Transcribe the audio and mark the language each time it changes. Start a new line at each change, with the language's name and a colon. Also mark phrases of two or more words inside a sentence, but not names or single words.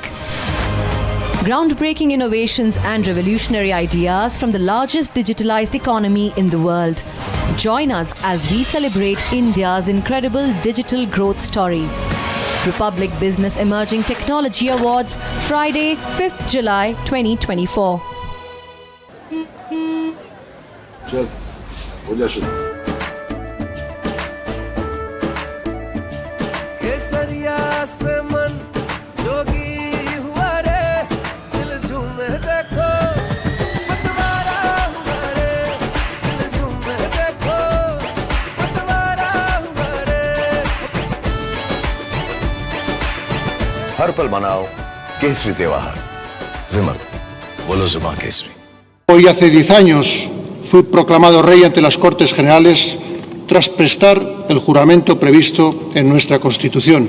English: Groundbreaking innovations and revolutionary ideas from the largest digitalized economy in the world. Join us as we celebrate India's incredible digital growth story. Republic Business Emerging Technology Awards, Friday, 5th July 2024.
Hindi: चल हो जा शुरू केसरिया से मन जोगी हुआ रे दिल झूमे देखो पतवारा हुआ रे दिल झूमे देखो पतवारा हुआ रे हर पल मनाओ केसरी त्योहार विमल बोलो जुबान केसरी
Spanish: Hoy hace 10 años fui proclamado rey ante las Cortes Generales tras prestar el juramento previsto en nuestra Constitución.